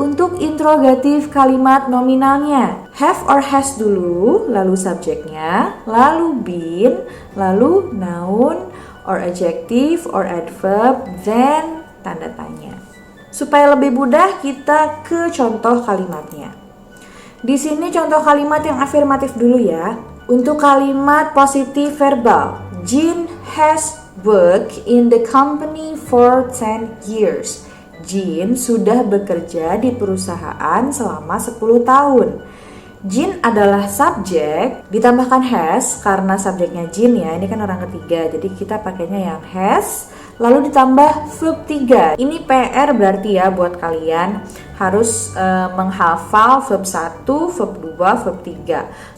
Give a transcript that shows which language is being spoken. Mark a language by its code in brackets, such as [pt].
[id] Untuk interrogatif kalimat nominalnya, have or has dulu, lalu subjeknya, lalu been, lalu [en] noun or adjective or adverb, [id] then tanda tanya. Supaya lebih mudah, kita ke contoh kalimatnya. Di sini contoh kalimat yang afirmatif dulu ya. Untuk kalimat positif verbal, [en] Jean has worked in the company for 10 years. [id] Jean sudah bekerja di perusahaan selama 10 tahun. Jean adalah subjek, ditambahkan has karena subjeknya Jean ya, ini kan orang ketiga, jadi kita pakainya yang has, lalu ditambah verb 3. Ini PR berarti ya buat kalian, harus menghafal verb 1, verb 2, verb 3.